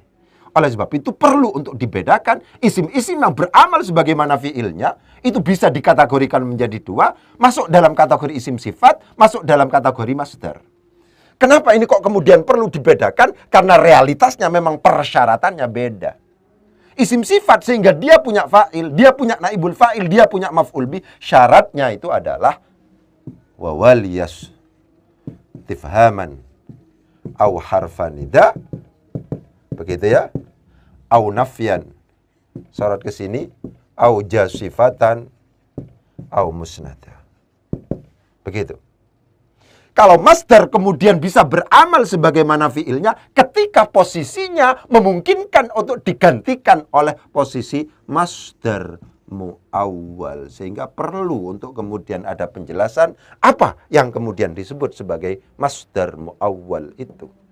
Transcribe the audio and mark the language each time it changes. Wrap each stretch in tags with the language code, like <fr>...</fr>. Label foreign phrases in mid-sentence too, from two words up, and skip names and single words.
<id>Oleh sebab itu perlu untuk dibedakan isim-isim yang beramal sebagaimana fi'ilnya itu bisa dikategorikan menjadi dua, masuk dalam kategori isim sifat, masuk dalam kategori masdar. Kenapa ini kok kemudian perlu dibedakan? Karena realitasnya memang persyaratannya beda. Isim sifat sehingga dia punya fa'il, dia punya</id> <ar>نائب الفاعل,</ar> <id>dia punya</id> <ar>مفعول به,</ar> <id>syaratnya itu adalah wawaliyas tifhaman au harfanida. Begitu ya.</id> <ar>أو نفيا.</ar> <id>Syarat ke sini.</id> <ar>أو جا صفة. أو مسندا.</ar> <id>Begitu. Kalau masdar kemudian bisa beramal sebagaimana fi'ilnya ketika posisinya memungkinkan untuk digantikan oleh posisi</id> <ar>مصدر مؤول.</ar> <id>Sehingga perlu untuk kemudian ada penjelasan apa yang kemudian disebut sebagai</id> <ar>مصدر مؤول</ar> <id>itu.</id>